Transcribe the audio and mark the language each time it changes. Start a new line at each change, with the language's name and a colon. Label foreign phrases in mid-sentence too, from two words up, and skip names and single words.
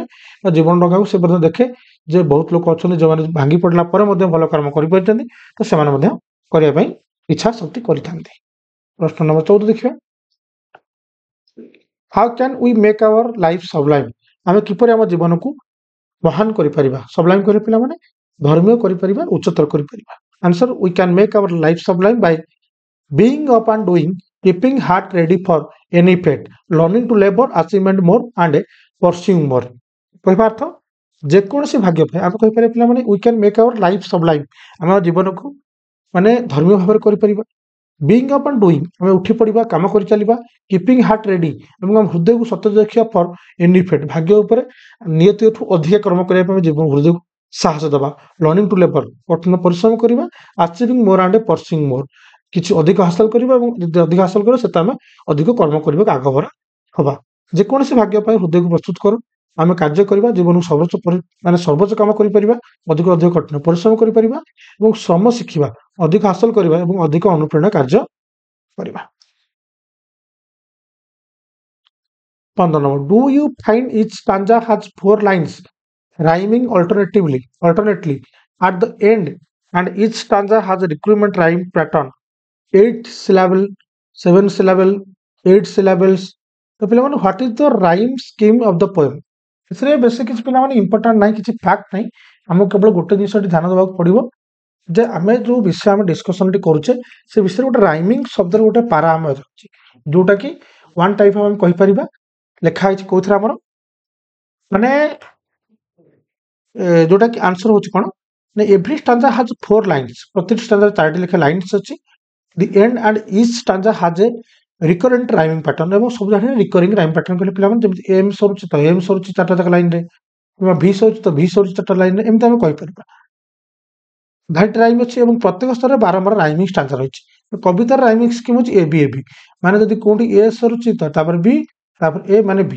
Odia: ବା ଜୀବନ ଡଙ୍ଗାକୁ ସେ ମଧ୍ୟ ଦେଖେ ଯେ ବହୁତ ଲୋକ ଅଛନ୍ତି ଯେଉଁମାନେ ଭାଙ୍ଗି ପଡ଼ିଲା ପରେ ମଧ୍ୟ ଭଲ କର୍ମ କରିପାରିଛନ୍ତି, ତ ସେମାନେ ମଧ୍ୟ କରିବା ପାଇଁ ଇଚ୍ଛା ଶକ୍ତି କରିଥାନ୍ତି। ପ୍ରଶ୍ନ ନମ୍ବର 14 ଦେଖିବା,
English: how can we make our life sublime.
Odia: ଆମେ କିପରି ଆମ ଜୀବନକୁ ମହାନ କରିପାରିବା? ସବଲାଇମ୍ କହିଲେ ପିଲାମାନେ ଧର୍ମୀୟ କରିପାରିବା, ଉଚ୍ଚତର କରିପାରିବା।
English: Answer, we can make our life sublime by being up and doing, keeping heart ready for any fate, learning to labor, achievement more and pursuing more।
Odia: କହିବା ଅର୍ଥ, ଯେକୌଣସି ଭାଗ୍ୟ ପାଇଁ ଆମେ କହିପାରିବା ପିଲାମାନେ
English: we can make our life sublime,
Odia: ଆମ ଜୀବନକୁ ମାନେ ଧର୍ମୀୟ ଭାବରେ କରିପାରିବା।
English: being up and doing,
Odia: ଆମେ ଉଠି ପଡ଼ିବା, କାମ କରି ଚାଲିବା।
English: keeping heart ready,
Odia: ଏବଂ ଆମ ହୃଦୟକୁ ସତେଜ ରଖିବା
English: for any fate,
Odia: ଭାଗ୍ୟ ଉପରେ ନିୟତିଠୁ ଅଧିକ କର୍ମ କରିବା ପାଇଁ ଜୀବନ ହୃଦୟକୁ ସାହସ ଦେବା।
English: learning to labor,
Odia: କଠିନ ପରିଶ୍ରମ କରିବା।
English: achieving more and pursuing more,
Odia: କିଛି ଅଧିକ ହାସଲ କରିବା ଏବଂ ଯଦି ଅଧିକ ହାସଲ କରିବା ସେଟା ଆମେ ଅଧିକ କର୍ମ କରିବାକୁ ଆଗଭର ହବା। ଯେକୌଣସି ଭାଗ୍ୟ ପାଇଁ ହୃଦୟକୁ ପ୍ରସ୍ତୁତ କର, ଆମେ କାର୍ଯ୍ୟ କରିବା, ଜୀବନକୁ ସର୍ବୋଚ୍ଚ କାମ କରିପାରିବା, ଅଧିକ କଠିନ ପରିଶ୍ରମ କରିପାରିବା ଏବଂ ଶ୍ରମ ଶିଖିବା, ଅଧିକ ହାସଲ କରିବା ଏବଂ ଅଧିକ ଅନୁପ୍ରେରଣା କାର୍ଯ୍ୟ କରିବା।
English: 15 number, do you find each stanza has 4 lines rhyming alternately at the end and each stanza has a recurrent rhyme pattern 8 syllable, 7 syllable, 8 syllables।
Odia: ତ ପିଲାମାନେ
English: what is the rhyme scheme of the poem?
Odia: ଏଥିରେ ବେଶୀ କିଛି ପିଲାମାନେ ଇମ୍ପୋର୍ଟାଣ୍ଟ ନାହିଁ, କିଛି ଫ୍ୟାକ୍ଟ ନାହିଁ। ଆମକୁ କେବଳ ଗୋଟେ ଜିନିଷଟି ଧ୍ୟାନ ଦେବାକୁ ପଡ଼ିବ ଯେ ଆମେ ଯେଉଁ ବିଷୟ ଆମେ ଡିସ୍କସନଟି କରୁଛେ ସେ ବିଷୟରେ ଗୋଟେ ରାଇମିଂ ଶବ୍ଦର ଗୋଟେ ପାରା ଆମେ ଅଛି, ଯୋଉଟାକି
English: one type of
Odia: ଆମେ କହିପାରିବା ଲେଖା ହେଇଛି କୋଉଥିରେ ଆମର, ମାନେ ଯୋଉଟାକି ଆନ୍ସର ହଉଛି କ'ଣ ନା
English: every stanza has 4 lines,
Odia: ପ୍ରତିଟି ଷ୍ଟାଞ୍ଜାରେ 4ଟି ଲେଖା ଲାଇନ୍ସ ଅଛି।
English: The end and each stanza has a recurrent rhyming pattern,
Odia: ଏବଂ ସବୁ ଜାଣିଲେ
English: recurring rhyme pattern
Odia: କହିଲେ ପିଲାମାନେ ଯେମିତି ଏମ୍ ସରୁଛି ତ ଏମ୍ ସରୁଛି 4ଟା ଯାକ ଲାଇନରେ, କିମ୍ବା ଭି ସରୁଛି ତ ଭି ସରୁଛି 4ଟା ଲାଇନରେ, ଏମିତି ଆମେ କହିପାରିବା। ଭାଇଟ୍ ରାଇମ୍ ଅଛି ଏବଂ ପ୍ରତ୍ୟେକ ସ୍ତରରେ ବାରମ୍ବାର
English: rhyming stanza
Odia: ରହିଛି। କବିତାର
English: rhyming scheme
Odia: ହେଉଛି ଏ ବି, ମାନେ ଯଦି କୋଉଠି ଏ ସରୁଛି ତ ତାପରେ ବି, ତାପରେ ଏ ମାନେ ବି।